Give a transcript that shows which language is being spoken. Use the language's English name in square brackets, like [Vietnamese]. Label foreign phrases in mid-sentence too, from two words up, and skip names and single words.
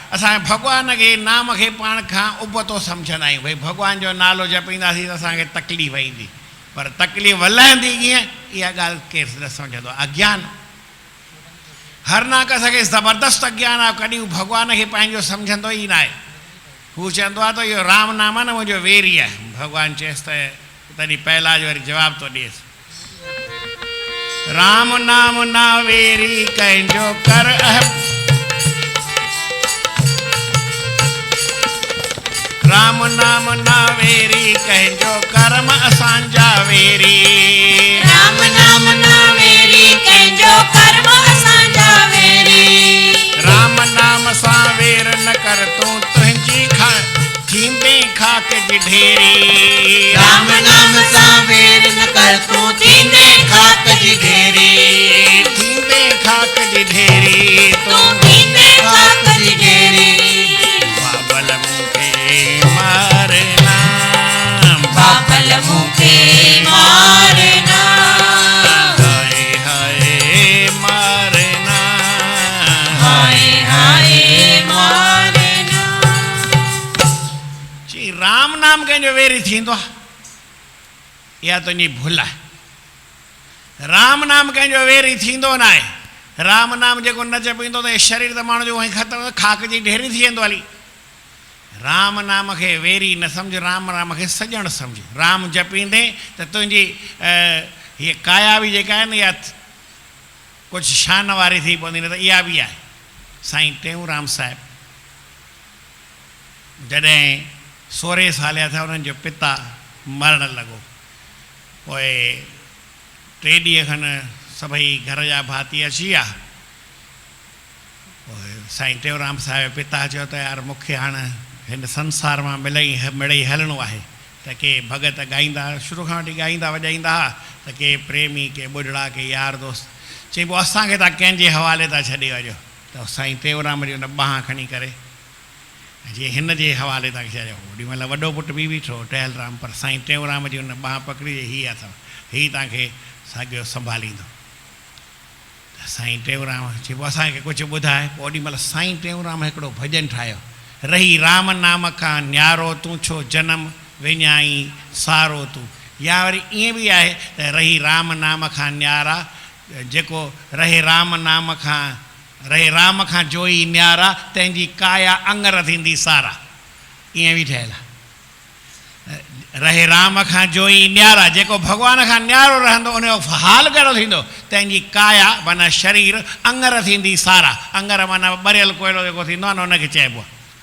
[Sindhi] असां भॻवान खे नाम खे पाण खां उबतो सम्झंदा आहियूं। भई भॻवान जो नालो जपींदासीं त असांखे तकलीफ़ ईंदी, पर तकलीफ़ वलहंदी कीअं इहा ॻाल्हि केरु न सम्झंदो। अज्ञान हर नाक खे ज़बरदस्त अज्ञान आहे। कॾहिं हू भॻवान खे पंहिंजो सम्झंदो ई न आहे। हू चवंदो आहे त इहो राम नाम आहे न मुंहिंजो वेरी आहे। भॻवानु चएसि त तॾहिं पहलाज वरी जवाबु थो ॾिएसि, राम नाम ना वेरी कंहिंजो कर राम नाम ना वेरी कंहिंजो कर्म असांजा वेरी, राम नाम ना वेरी कंहिंजो कर्म असांजा वेरी, राम कर तूं तुंहिंजी थींदे खाक जी ढेरी राम नाम सां वेर न कर तूं थींदे खाक जी ढेरी थींदे खाक जी ढेरी तूं थींदे खाक जी ढेरी बाबल मूंखे मारना बाबल मूंखे मारना हाय हाय मारना हाय हाय मारना जी राम नाम कंहिंजो वेरी थींदो आहे इहा तुंहिंजी भुल आहे राम नाम कंहिंजो वेरी थींदो न आहे राम नाम जेको न जपींदो त शरीर त माण्हू जो उहो ई ख़तमु खाक जी ढेरी थी वेंदो हली राम नाम खे वेरी न सम्झ राम नाम खे सॼणु सम्झ राम जपींदे त तुंहिंजी हीअ काया बि जेका आहे न इहा कुझु शान वारी थी पवंदी न त इहा बि आहे साईं टेऊंराम साहिबु जॾहिं 16 साल जा थिया उन्हनि जो पिता मरण लॻो पोइ 3 ॾींहं खनि सभई घर जा भाती अची विया पोइ साईं टेऊंराम साहिब पिता चयो त यार मूंखे हाणे हिन संसार मां मिड़ई हलणो आहे त के भॻत ॻाईंदा शुरू खां वठी ॻाईंदा वॼाईंदा हुआ त के प्रेमी के ॿुढड़ा के यार दोस्त चई पोइ असांखे तव्हां कंहिंजे हवाले था छॾे वञो त साईं टेऊंराम जी हुन ॿांह खणी करे जीअं हिन जे हवाले तव्हांखे छॾियो ओॾीमहिल वॾो पुटु बि बीठो टेहलराम पर साईं टेऊंराम जी हुन ॿांह पकड़ी हीअ अथव हीअ तव्हांखे साॻियो संभालींदो साईं टेऊंराम चई पोइ असांखे कुझु ॿुधाए पोइ ओॾीमहिल साईं टेऊंराम हिकिड़ो भॼन ठाहियो रही राम नाम खां न्यारो तूं छो जनम विञाई सारो तूं या वरी ईअं बि आहे त रही राम नाम खां न्यारा जेको रहे राम खां जोई न्यारा तंहिंजी काया अंगर थींदी सारा ईअं बि ठहियलु आहे रहे राम खां जोई न्यारा जेको भॻवान खां न्यारो रहंदो उनजो हाल कहिड़ो थींदो तंहिंजी काया माना शरीर अंगर थींदी सारा अंगर माना ॿरियल कोयलो जेको थींदो आहे न उनखे चइबो आहे